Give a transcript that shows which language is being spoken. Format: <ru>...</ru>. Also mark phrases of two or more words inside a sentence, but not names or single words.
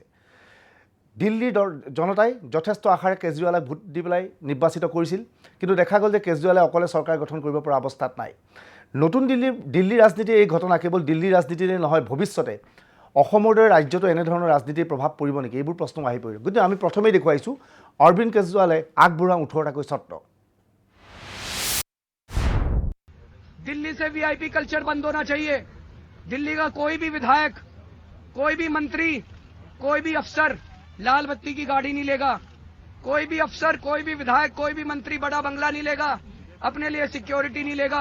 <as>দিল্লীৰ জনতাই যথেষ্ট আশাৰে কেজৰিৱালক ভোট দি পেলাই নিৰ্বাচিত কৰিছিল, কিন্তু দেখা গ'ল যে কেজৰিৱালে অকলে চৰকাৰ গঠন কৰিব পৰা অৱস্থাত নাই। নতুন দিল্লীৰ ৰাজনীতিৰ এই ঘটনা কেৱল দিল্লীৰ ৰাজনীতিৰে নহয়, ভৱিষ্যতে অসমৰ দৰে ৰাজ্যতো এনেধৰণৰ ৰাজনীতিৰ প্ৰভাৱ পৰিব নেকি, এইবোৰ প্ৰশ্ন আহি পৰিব। গতিকে আমি প্ৰথমেই দেখুৱাইছোঁ অৰবিন্দ কেজৰিৱালে আগবঢ়োৱা 18টাকৈ চৰ্ত।</as> <hi>दिल्ली से वीआईपी कल्चर बंद होना चाहिए। दिल्ली का कोई भी विधायक, कोई भी मंत्री, कोई भी अफसर लाल बत्ती की गाड़ी नहीं लेगा। कोई भी अफसर, कोई भी विधायक, कोई भी मंत्री बड़ा बंगला नहीं लेगा, अपने लिए सिक्योरिटी नहीं लेगा।</hi>